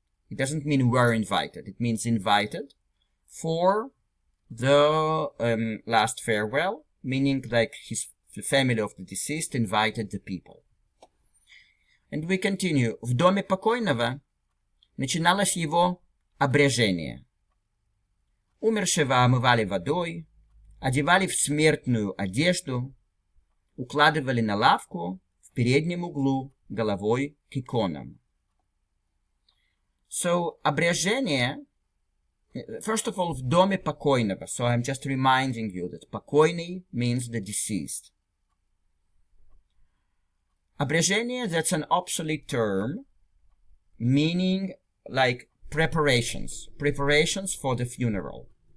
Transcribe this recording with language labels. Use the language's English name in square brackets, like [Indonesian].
[English] It doesn't mean were invited. It means invited for the last farewell, meaning like the family of the deceased invited the people. And we continue. [Russian] В доме покойного начиналось его обрежение. Умершего омывали водой, одевали в смертную одежду, укладывали на лавку в переднем углу головой к иконам. [English] So, обрежение, first of all, [Russian] в доме покойного. [English] So I'm just reminding you that покойный means the deceased. Обрежение, that's an obsolete term, meaning like preparations for the funeral.